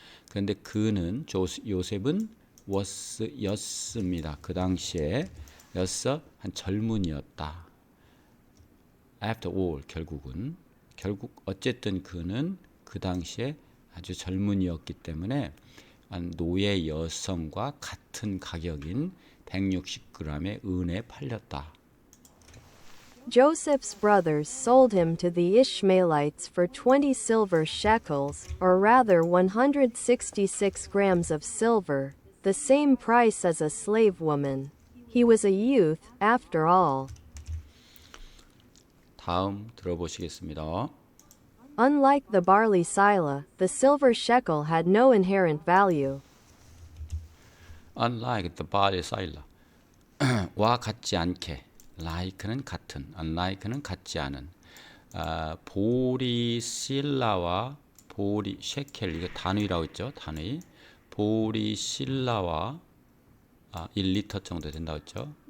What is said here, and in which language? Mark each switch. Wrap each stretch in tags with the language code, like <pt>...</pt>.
<ko>그런데 그는 요셉은 였습니다. 그 당시에 한 젊은이였다.</ko> <en>After all</en> <ko>결국 어쨌든 그는 그 당시에 아주 젊은이였기 때문에 노예 여성과 같은 가격인 160g의 은에 팔렸다.</ko> <en>Joseph's brothers sold him to the Ishmaelites for 20 silver shekels, or rather 166 grams of silver, the same price as a slave woman. He was a youth, after all.</en> <ko>다음 들어보시겠습니다.</ko> <en>Unlike the barley sila, the silver shekel had no inherent value. Unlike the barley sila</en> <ko>와 같지 않게 like는 같은, unlike는 같지 않은 보리실라와 셰켈 이게 단위라고 했죠. 단위 보리실라와 1리터 정도 된다고 했죠.</ko>